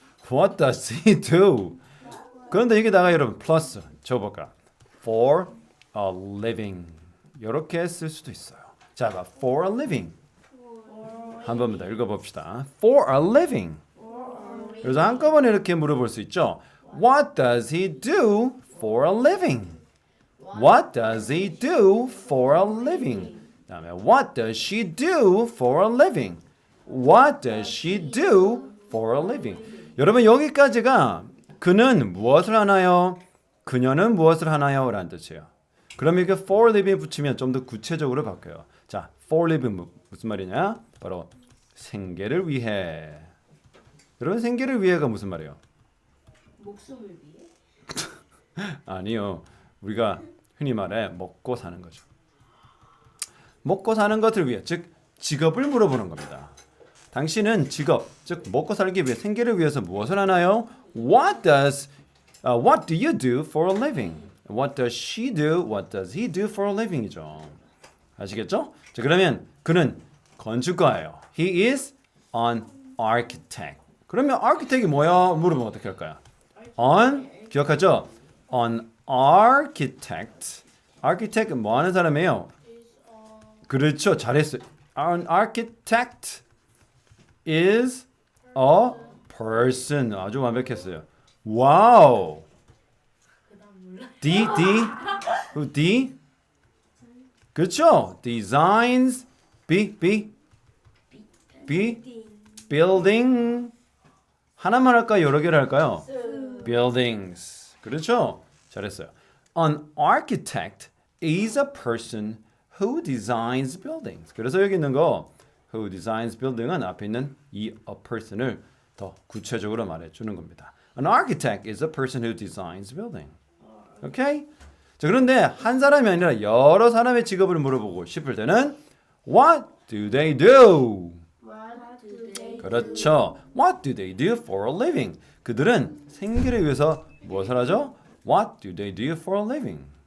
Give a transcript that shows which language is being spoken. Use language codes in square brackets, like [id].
[en] What does he do? [ko] 그런데 여기다가 여러분 플러스 적어볼까? [en] For a living [ko] 이렇게 쓸 수도 있어요. 자, 봐. [en] For a living [ko] 한 번만 더 읽어봅시다. [en] For a living. [ko] 그래서 한꺼번에 이렇게 물어볼 수 있죠. [en] What does he do for a living? What does he do for a living? [ko] 그다음에 [en] What does she do for a living? What does she do for a living? [ko] 여러분 여기까지가 그는 무엇을 하나요? 그녀는 무엇을 하나요? 라는 뜻이에요. 그럼 이게 [en] for a living [ko] 붙이면 좀 더 구체적으로 바뀌어요. 자, [en] for a living [ko] 무슨 말이냐? 바로 생계를 위해. 여러분 생계를 위해가 무슨 말이에요? 목숨을 위해? 아니요. 우리가 흔히 말해 먹고 사는 거죠. 먹고 사는 것을 위해, 즉 직업을 물어보는 겁니다. 당신은 직업, 즉 먹고 살기 위해 생계를 위해서 무엇을 하나요? [en] What do you do for a living? What does she do? What does he do for a living이죠. [ko] 아시겠죠? 자, 그러면 그는 건축가예요. [en] He is an architect. [ko] 그러면 architect이 뭐야? 물어보면 어떻게 할까요? 기억하죠? [en] An architect. [ko] architect 뭐 하는 사람이에요? 그렇죠. 잘했어요. [en] An architect is a person. [ko] 아주 완벽했어요. 와우. D. 그렇죠. [en] Designs. B. [ko] Building. 하나만 할까요? 여러 개를 할까요? Buildings. 그렇죠. 잘했어요. [en] An architect is a person who designs buildings. [ko] 그래서 여기 있는 거 [en] who designs building [ko] 은 앞에 있는 이 a person을 더 구체적으로 말해주는 겁니다. [en] An architect is a person who designs building. [ko] 오케이? 자, 그런데 한 사람이 아니라 여러 사람의 직업을 물어보고 싶을 때는 [en] What do they do? [ko] 그렇죠. [en] What do they do for a living? [ko] 그들은 생계를 위해서 무엇을 하죠? [en] What do they do for a living?